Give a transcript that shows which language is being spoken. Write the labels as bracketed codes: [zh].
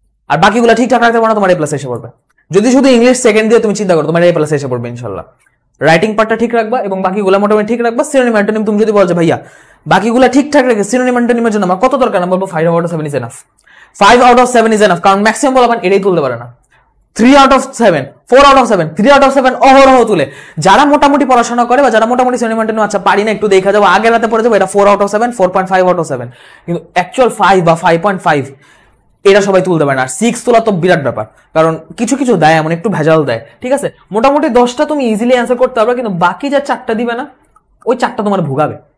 [bn] আর বাকিগুলো ঠিকঠাক রাখতে পারো না, তোমার এ প্লাস এসে পড়বে। যদি শুধু ইংলিশ সেকেন্ড দিয়ে তুমি চিন্তা করো, তোমার এ প্লাস এসে পড়বে ইনশাল্লাহ। রাইটিং পার্টটা ঠিক রাখবা এবং বাকিগুলো মোটামুটি ঠিক রাখবা। সিনোনিম অ্যান্টোনিম তুমি যদি বলছো ভাইয়া বাকিগুলো ঠিকঠাক রেখে সিনোনিম অ্যান্টোনিমের জন্য আমার কত দরকার, আমি বলবো [en] 5 out of 7 is enough. 5 out of 7 is enough, [bn] কারণ ম্যাক্সিমাম বলবেন এটাই তুলতে পারে না। 3 out of 7, 4 out of 7, 3 out of 7 অহরহ তুলে। যারা মোটামুটি পড়াশোনা করে বা যারা মোটামুটি সিনোনিম অ্যান্টোনিম আচ্ছা পারি না একটু দেখা যাবো, আগের রাতে পড়ে যাবো, এটা 4 out of 7, 4.5 out of 7, কিন্তু অ্যাকচুয়াল 5 বা 5.5 এটা সবাই তুলতে পারে না। আর 6 তোলা তো বিরাট ব্যাপার, কারণ কিছু কিছু দেয় এমন একটু ভেজাল দেয়, ঠিক আছে। মোটামুটি 10টা তুমি ইজিলি অ্যান্সার করতে পারবে, কিন্তু বাকি যা 4টা দিবে না ওই 4টা তোমার ভুগাবে।